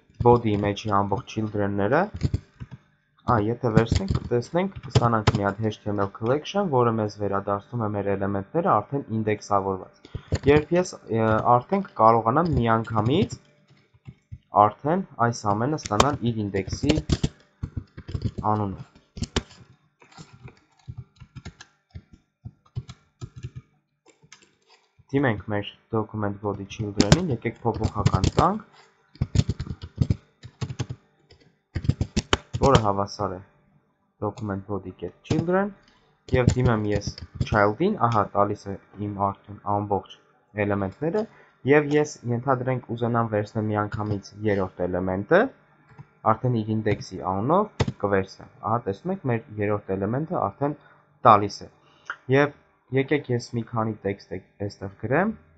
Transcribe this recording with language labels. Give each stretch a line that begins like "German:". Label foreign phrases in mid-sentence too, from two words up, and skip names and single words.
Armenian: body-ի մեջի ամբողջ children-ները, եթե վերցնենք, կտեսնենք, կստանանք մի հատ
English: HTML collection,
Armenian: որը մեզ վերադարձնում է մեր էլեմենտները արդեն ինդեքսավորված։ Երբ ես արդեն կարողանամ միանգամից արդեն այս ամենը ստանալ իր ինդեքսի անունը։ Դիմենք մեր
English: document body children-
Armenian: ին, եկեք փոփոխական տանք, որը հավասար է
English: document body get
Armenian: children, եւ դիմեմ ես child-ին, ահա տալիս է իմ արդեն ամբողջ էլեմենտները, եւ ես ենթադրենք ուզենամ վերցնել միանգամից երրորդ էլեմենտը, արդեն իր ինդեքսի անունով կվերցնեմ։ Ահա տեսնում եք, մեր երրորդ էլեմենտը արդեն տալիս է։ Եվ եկեք ես մի քանի տեքստ այստեղ գրեմ,